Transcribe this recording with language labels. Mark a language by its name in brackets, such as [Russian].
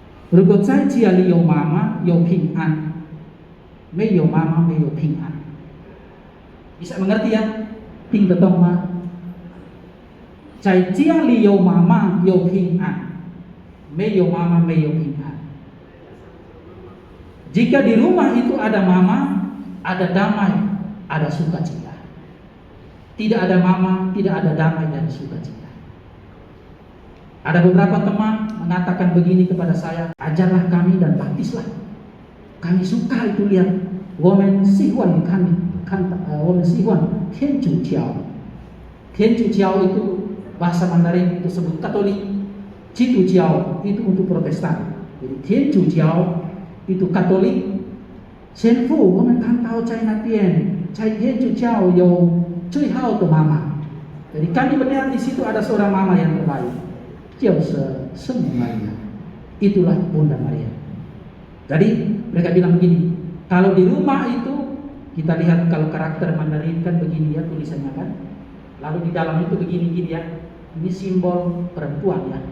[Chinese] 如果在家里有妈妈有平安，没有妈妈没有平安。 [Indonesian] Bisa mengerti ya? [Chinese] 听得懂吗？在家里有妈妈有平安，没有妈妈没有平安。 [Indonesian] Jika di rumah itu ada mama, ada damai, ada sukacita. Tidak ada mama, tidak ada damai dan sukacita. Ada beberapa teman mengatakan begini kepada saya, ajarlah kami dan baptislah. Kami suka itu lihat, [Chinese] 我们喜欢看我们喜欢天主教。 [Indonesian] 天主教itu bahasa Mandarin itu sebut Katolik, 基督教 itu untuk Protestan. Jadi 天主教 itu Katolik. [Chinese] 先父，我们看到在那边，在天主教有最好的妈妈。 [Indonesian] Jadi kami melihat di situ ada seorang mama yang terbaik. [Chinese] 就是圣母Maria, [Indonesian] itulah Bunda Maria. Jadi mereka bilang begini, kalau di rumah itu kita lihat kalau karakter Mandarin kan begini ya tulisannya kan, lalu di dalam itu begini-gini ya, ini simbol perempuan ya.